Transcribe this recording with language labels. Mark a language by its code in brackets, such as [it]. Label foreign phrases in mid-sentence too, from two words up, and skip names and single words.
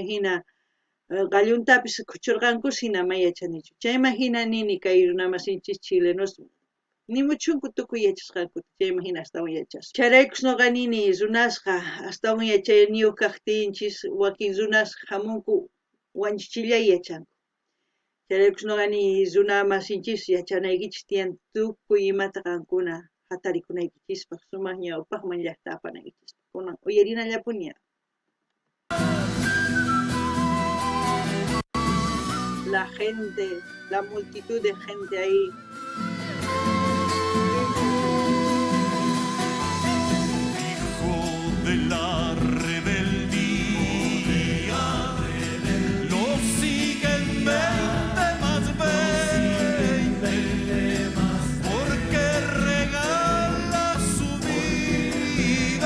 [qu] hina qalluntapis kuchurqanku hina mayachanichu chayman hina nini kay runa masinchis chilenos nimuchunku tukuy yachasqanku chayman hina astawan yachasqa chayraykus nuqa nini runasqa astawan yachayniyu kaqtinchis wakin runasqa hamunku wanchichillay yachanku chayraykus nuqa nini runa masinchis yachanaykichis tiyan tukuy imata qankuna hatarikunaykichispaq sumaq ñawpaqman llaqta apanaykichispaq kunan uyarinallapuña. [es] La gente, la multitud de gente ahí. Hijo de la rebeldía, lo siguen 20 más 20, porque regala su vida.